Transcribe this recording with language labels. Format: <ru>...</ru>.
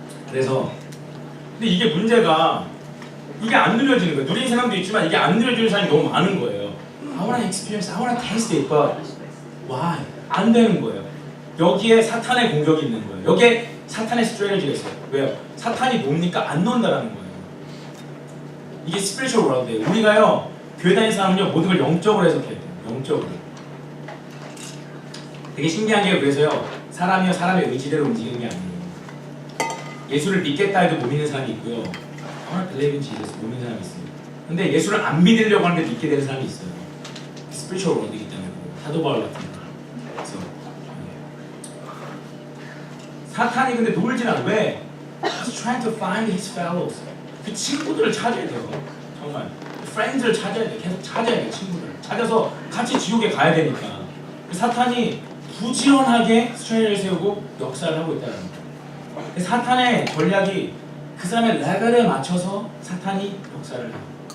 <ko>그래서 근데 이게 문제가 이게 안 누려지는 거예요. 누리는 사람도 있지만 이게 안 누려지는 사람이 너무 많은 거예요.</ko> <en>I wanna experience, I wanna taste it, but why?</en> <ko>안 되는 거예요. 여기에 사탄의 공격이 있는 거예요. 여기에 사탄의 스트레이지가 있어요. 왜요? 사탄이 뭡니까? 안 논다라는 거예요. 이게 스피리추얼 월드예요. 우리가요 교회 다니는 사람은요 모든 걸 영적으로 해석해야 돼요. 영적으로. 되게 신기한 게 그래서요 사람이요 사람의 의지대로 움직이는 게 아니에요. 예수를 믿겠다 해도 못 믿는 사람이 있고요.</ko> <en>I believe in Jesus</en> <ko>못 믿는 사람이 있어요. 근데 예수를 안 믿으려고 하는데 믿게 되는 사람이 있어요. 스피리추얼 월드이기 때문에 사도 바울 같은 거. 그래서 사탄이 근데 놀진 않아. 왜?</ko> <en>He's trying to find his fellows.</en> <ko>그 친구들을 찾아야 돼요. 정말 friends를 찾아야 돼. 계속 찾아야 돼. 친구들 찾아서 같이 지옥에 가야 되니까. 그 사탄이 부지런하게 스트레이를 세우고 역사를 하고 있다는 거예요. 사탄의 전략이 그 사람의 레벨에 맞춰서 사탄이 역사를 해요.</ko>